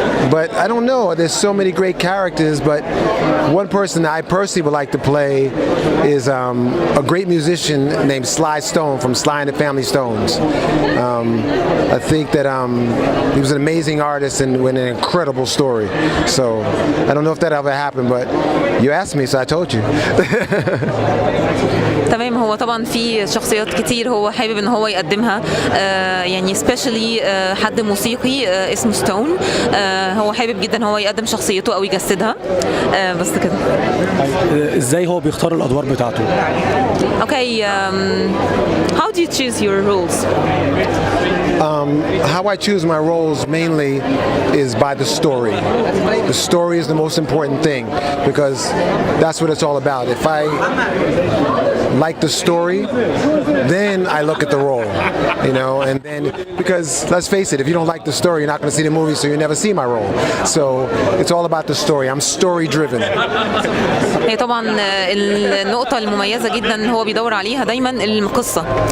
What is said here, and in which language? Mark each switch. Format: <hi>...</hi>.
<en>But I don't know, there's so many great characters, but one person that I personally would like to play is a great musician named Sly Stone from Sly and the Family Stones. I think that he was an amazing artist and with an incredible story. So I don't know if that ever happened, but you asked me, so I told you.</en> <ar>تمام. هو طبعا في شخصيات كتير هو حابب ان هو يقدمها، especially حد موسيقي اسمه ستون. هو حابب جدا هو يقدم شخصيته او يجسدها، بس كده. ازاي هو بيختار الادوار بتاعته؟</ar> <en>Okay, how do you choose your roles? How I choose my roles mainly is by the story. The story is the most important thing because that's what it's all about. If I like the story, then I look at the role, and then because let's face it, if you don't like the story, you're not going to see the movie, so you never see my role. So it's all about the story. I'm story driven.</en> <ar>هي طبعا النقطة المميزة جدا هو بيدور عليها دايما القصة.</ar>